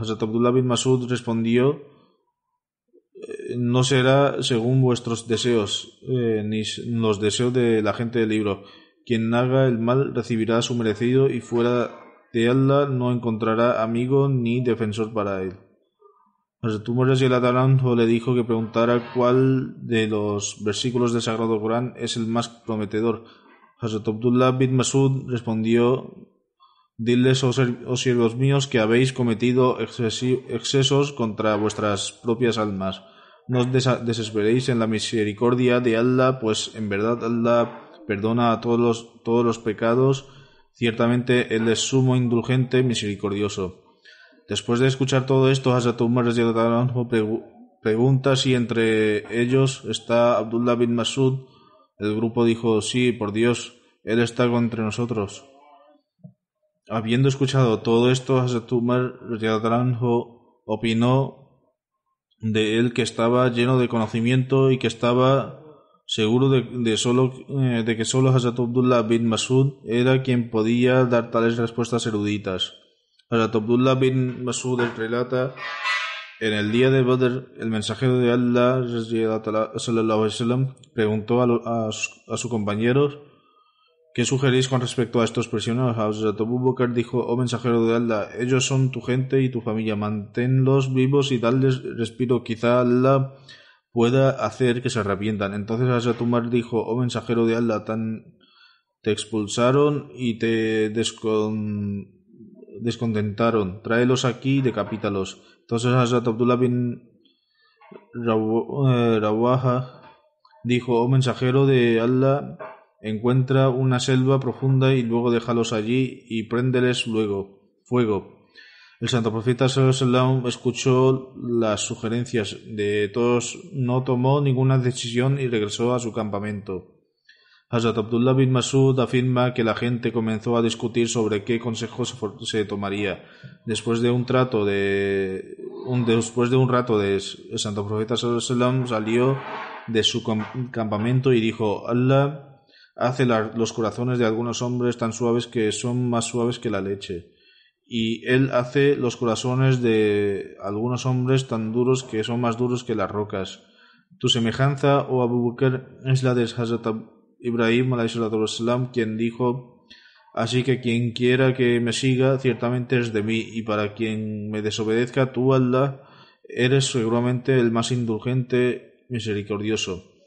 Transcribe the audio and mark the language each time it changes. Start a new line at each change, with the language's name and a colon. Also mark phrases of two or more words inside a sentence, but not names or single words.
Spanish: Hazrat Abdullah bin Masud respondió: no será según vuestros deseos, ni los deseos de la gente del libro. Quien haga el mal recibirá su merecido, y fuera de Allah no encontrará amigo ni defensor para él. Hazrat Umar
Arabic: رضي الله عنه
Spanish: le dijo que preguntara cuál de los versículos del Sagrado Corán es el más prometedor. Hazrat Abdullah bin Masud respondió: diles, oh siervos míos, que habéis cometido excesos contra vuestras propias almas. No os desesperéis en la misericordia de Allah, pues en verdad Allah perdona a todos los pecados. Ciertamente Él es sumo indulgente, misericordioso. Después de escuchar todo esto, Hazrat Umar
Arabic: رضي الله عنه
Spanish: pregunta si entre ellos está Abdullah bin Masud. El grupo dijo: sí, por Dios, él está entre nosotros. Habiendo escuchado todo esto, Hazrat Umar
Arabic: رضي الله عنه
Spanish: opinó de él que estaba lleno de conocimiento y que estaba seguro de que solo Hazrat Abdullah bin Masud era quien podía dar tales respuestas eruditas. Hazrat Abdullah bin Masud relata: en el día de Badr, el mensajero de Allah
Arabic: صلى الله عليه وسلم
Spanish: preguntó a su compañero: ¿qué sugerís con respecto a estos prisioneros? Hazrat Abu Bakr dijo: oh mensajero de Allah, ellos son tu gente y tu familia, manténlos vivos y dales respiro, quizá Allah pueda hacer que se arrepientan. Entonces Hazrat Umar dijo: oh mensajero de Allah, te expulsaron y te descontentaron, tráelos aquí y decapítalos. Entonces Hazrat Abdullah bin Rawaha dijo: oh mensajero de Allah, encuentra una selva profunda y luego déjalos allí y préndeles luego fuego. El santo profeta
Arabic: صلى الله عليه وسلم
Spanish: escuchó las sugerencias de todos, no tomó ninguna decisión y regresó a su campamento. Hazrat Abdullah bin Masud afirma que la gente comenzó a discutir sobre qué consejo se tomaría. Después de un rato el santo profeta
Arabic: صلى الله عليه وسلم
Spanish: salió de su campamento y dijo: Allah hace los corazones de algunos hombres tan suaves que son más suaves que la leche, y Él hace los corazones de algunos hombres tan duros que son más duros que las rocas. Tu semejanza, oh Abu Bakr, es la de Hazrat Ibrahim alayhi, quien dijo: así que quien quiera que me siga ciertamente es de mí, y para quien me desobedezca, tú, Allah, eres seguramente el más indulgente, misericordioso.